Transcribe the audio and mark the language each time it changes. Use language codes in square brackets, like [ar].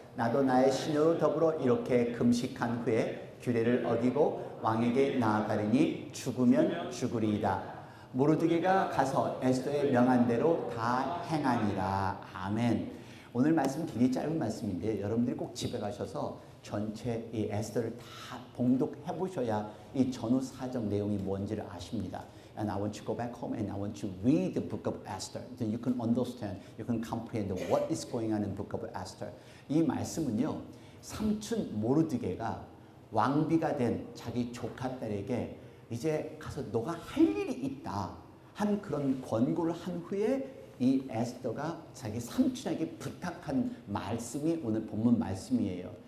[ko] 나도 나의 시녀로 더불어 이렇게 금식한 후에 규례를 어기고 왕에게 나아가리니 죽으면 죽으리이다. 모르드게가 가서 에스더의 명한 대로 다 행하니라. 아멘. 오늘 말씀 굉장히 짧은 말씀인데 여러분들이 꼭 집에 가셔서 전체 이 에스더를 다 봉독해 보셔야 이 전후 사정 내용이 뭔지를 아십니다. [en] And I want you to go back home and I want you to read the book of Esther. Then you can understand, you can comprehend what is going on in the book of Esther. [ko] 이 말씀은요, 삼촌 모르드게가 왕비가 된 자기 조카 딸에게 이제 가서 너가 할 일이 있다 한 그런 권고를 한 후에 이 에스더가 자기 삼촌에게 부탁한 말씀이 오늘 본문 말씀이에요.